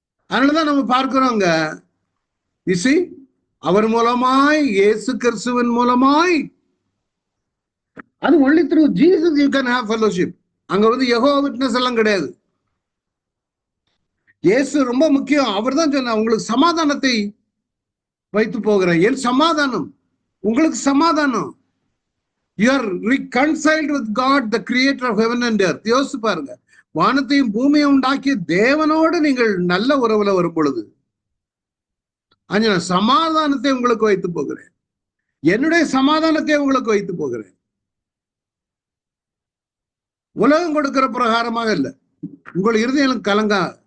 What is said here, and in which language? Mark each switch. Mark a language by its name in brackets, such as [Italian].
[Tamil] அதனாலதான் நம்ம பார்க்கிறோங்க, இசி அவர் மூலமாய், இயேசு கிறிஸ்துவின் மூலமாய், அது [English] only through Jesus you can have fellowship. [Tamil] அங்க வந்து யெகோவா விட்னஸ் எல்லாம் கிடையாது. இயேசு ரொம்ப முக்கியம். அவர் தான் சொன்ன உங்களுக்கு சமாதானத்தை வைத்து போகிறேன். என் சமாதானம் உங்களுக்கு சமாதானம். [English] You are reconciled with God, the creator of heaven and earth. [Tamil] யோசிச்சு பாருங்க, வானத்தையும் பூமியை உண்டாக்கிய தேவனோடு நீங்கள் நல்ல உறவுல வரும் பொழுது சமாதானத்தை உங்களுக்கு வைத்து போகிறேன். என்னுடைய சமாதானத்தை உங்களுக்கு வைத்து போகிறேன். உலகம் கொடுக்கிற பிரகாரமாக இல்லை. உங்கள் இருதயம் கலங்கா.